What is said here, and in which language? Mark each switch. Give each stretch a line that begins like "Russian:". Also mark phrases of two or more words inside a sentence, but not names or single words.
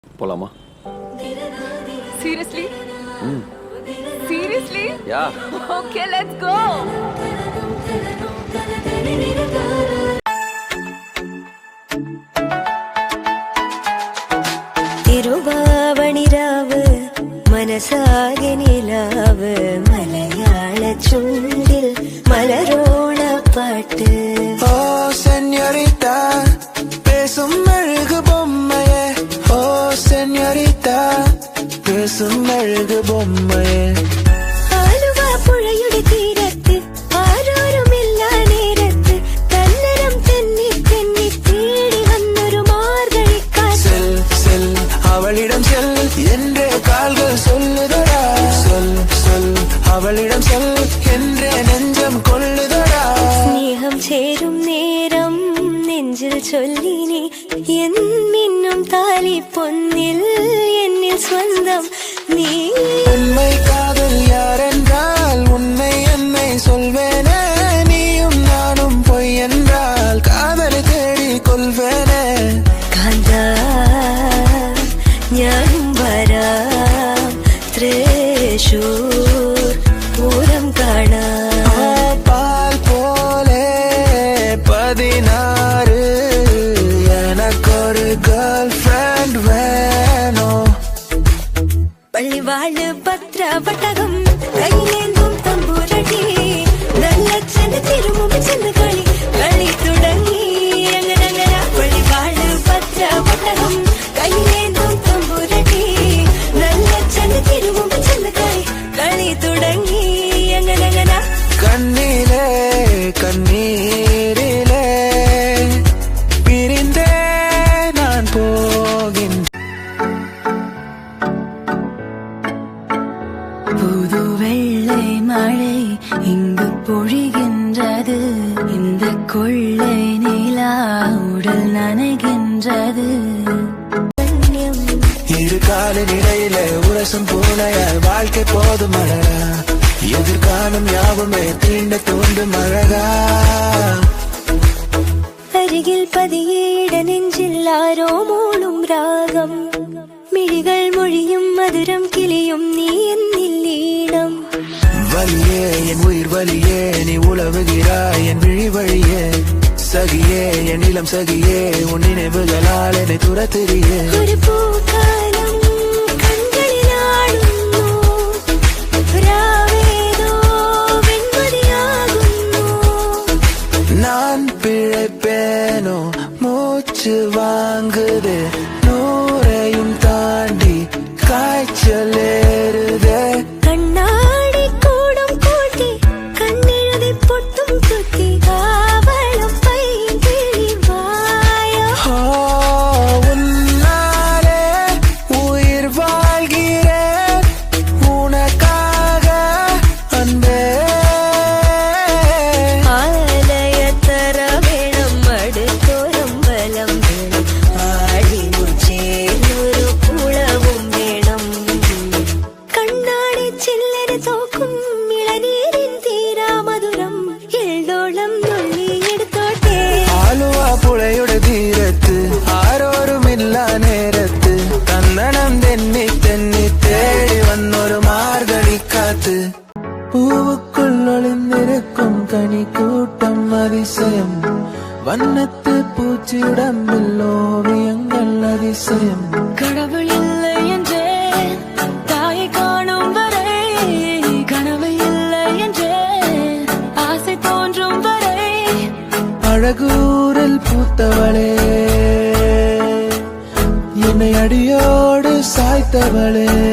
Tamil: போலாமா?
English: Seriously? Seriously? Yeah. Okay, let's go.
Malayalam: തിരുവാവണിരാവ് മനസാകെ നിലാവ് മലയാള ചുണ്ടിൽ മലരോണ പാട്ട്.
Tamil: ஓ செனோரிட்டா பேசும் அழகு பொம்மையே, ஓ செனோரிட்டா பேசும் அழகு பொம்மையே.
Malayalam: ആലുവ പുഴയുടെ തീരത്ത് ആരോരുമില്ല നേരത്ത് തന്നരം തെന്നി തെന്നി തേടി വന്നൊരു മാർഗഴിക്കാറ്റ്.
Tamil: செல் அவளிடம் செல் என்றே கால்கள் சொல்லுதடா, சொல் சொல் அவளிடம் செல் என்றே நெஞ்சம் கொள்ளுதடா.
Malayalam: സ്നേഹം ചേരും നേരം നെഞ്ചിൽ ചൊല്ലിനി എൻ മിന്നും താലി പൊന്നിൽ എന്നിൽ സ്വന്തം നീ.
Tamil: உண்மை காதல் யாரென்றால் உன்னை என்னை சொல்வேனே, நீயும் நானும் பொய் என்றால் காதலை தேடி கொள்வேனே.
Malayalam: കാന്താ ഞാനും വരാം തൃശൂർ പൂരം കാണാം.
Tamil: பால் போலே 16 எனக்கொரு
English: girl friend
Tamil: வேணும்.
Malayalam: പള്ളിവാള് പത്രപട്ടകം കയ്യിലേന്തും തമ്പൂരടി നല്ലച്ഛന് തിരുമുമ്പ് ചെന്ന് കളി കളി തുടങ്ങി. അങ്ങനെ പള്ളിവാള് പത്രപട്ടകം കയ്യിലേന്തും തമ്പൂരടി നല്ലച്ഛന് തിരുമുമ്പ് ചെന്ന് കളി കളി തുടങ്ങി. അങ്ങനെ
Tamil: கண்ணிலே கண்ணீரிலே பிரிந்தே நான் போகின்றேன். புது வெள்ளை மழை இங்கு பொழிகின்றது, இந்த கொள்ளை நிலா உடல் நனைகின்றது. இரு காலின் இடையில உரசும் பூனையால் வாழ்க்கை போதும் அழகா, எதிர்காலம் யாவுமே தீண்ட தூண்டும் அழகா.
Malayalam: അരികിൽ പതിയേട നെഞ്ചിൽ ആരോ മൂളും രാഗം, മിഴികൾ മൊഴിയും മധുരം കിളിയും നീ എന്നിൽ ഈണം.
Tamil: வலியே என் உயிர் வலியே நீ உலவுகிறாய் என் விழி வழியே, சகியே என் இளம் சகியே உன் நினைவுகளால் என்னை துரத்திரியே.
Malayalam: ഒരു പൂക്കാലം കൺകളിലാടുന്നു, രാവേതോ വെൺമതിയാകുന്നു.
Tamil: நான் பிழைப்பேனோ மூச்சு வாங்குது, நூறையும் தாண்டி காய்ச்சல் ஏறுதே.
Malayalam: കണ്ണാടി കൂടും കൂട്ടി കണ്ണെഴുതി പൊട്ടും കുത്തി കാവളം പൈകിളി വായോ.
Tamil: ஓ, உன்னாலே உயிர் வாழ்கிறேன் உனக்காக அன்பே.
Malayalam: ആലയത്തറ വേണം അടുത്തോരം ബലം വേണം, ആടിനു ചേർന്നൊരു കുളവും വേണം. കണ്ണാടി ചില്ലന് തോക്കും ഇളനീരിൻ തീരാമധുരം എള്ളോളം നുള്ളിയെടുത്തോട്ടെ. ആലുവ പുഴയുടെ തീരത്ത് ആരോരുമില്ല നേരത്ത് തന്നണം തെന്നി തെന്നി തേടി വന്നൊരു മാർഗഴിക്കാത്ത്.
Tamil: பூவுக்குள் ஒளிந்திருக்கும் கனிக்கூட்டம் அதிசயம், வண்ணத்து பூச்சியுடம்பில் ஓவியங்கள் அதிசயம். கடவுள் இல்லை என்றே தாயை காணும் வரை, கனவு இல்லை என்றே ஆசை தோன்றும் வரை. அழகூரில் பூத்தவளே என்னை அடியோடு சாய்த்தவளே.